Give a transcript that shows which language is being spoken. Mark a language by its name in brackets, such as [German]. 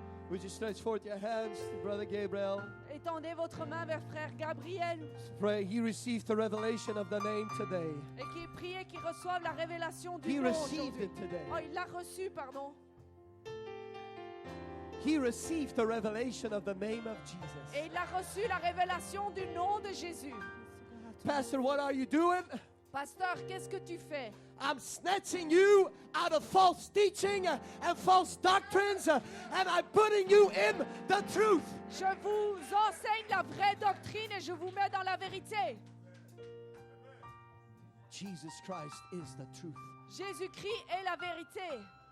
[English] Would you stretch forth your hands to Brother Gabriel? [French] Étendez votre main vers frère Gabriel [English] Pray he received the revelation of the name today. [French] et qui priez qu'il reçoive la révélation du [English] He [French] nom [English] received [French] aujourd'hui. [English] it today. [French] Oh, il l'a reçu, pardon. [English] He received the revelation of the name of Jesus. [French] Et il a reçu la révélation du nom de Jésus. [English] Pastor, what are you doing? [French] Pasteur, qu'est-ce que tu fais? [English] I'm snatching you out of false teaching and false doctrines, and I'm putting you in the truth. [French] Je vous enseigne la vraie doctrine et je vous mets dans la vérité. [English] Jesus Christ is the truth. [French] Jésus-Christ est la vérité.